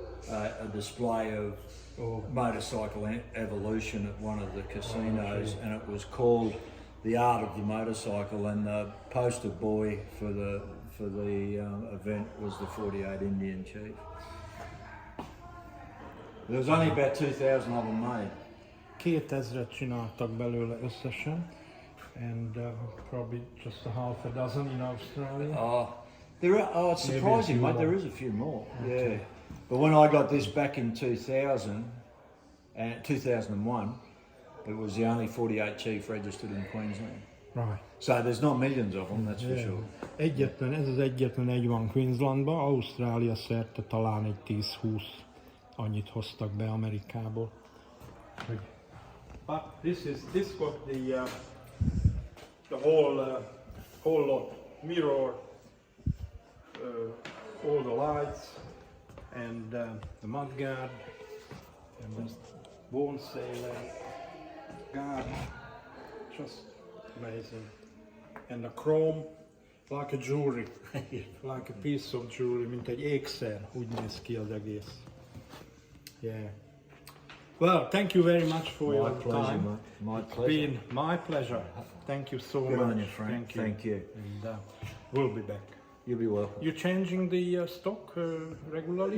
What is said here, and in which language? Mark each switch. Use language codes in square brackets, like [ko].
[en] a display of motorcycle evolution at one of the casinos, and it was called The Art of the Motorcycle, and the poster boy for the event was the 48 Indian chief. There was only about 2,000 of them made. [hu] 2000-et csináltak belőle összesen, [en] and probably just a half a dozen in Australia. It's surprising, mate. There is a few more. Yeah, but when I got this back in 2000 and 2001, it was the only 48 chief registered in Queensland. Right. So there's not millions of them, that's for sure. [hu] Ez az egyetlen egy van Queenslandban, Ausztrália szerte talán egy 10-20 annyit hoztak be Amerikából. [en] But this got the whole lot, mirror, all the lights, and the mudguard, and the bone sailor guard, just amazing. And the chrome, like a jewelry, like a piece of jewelry, [hu] mint egy ékszer, úgy néz ki az egész. [en] Yeah. Well, thank you very much for your pleasure, time. mate. My It's pleasure. been my pleasure. Thank you so Good much. on you, Frank. Thank you. And we'll be back. You'll be welcome. You changing the stock regularly?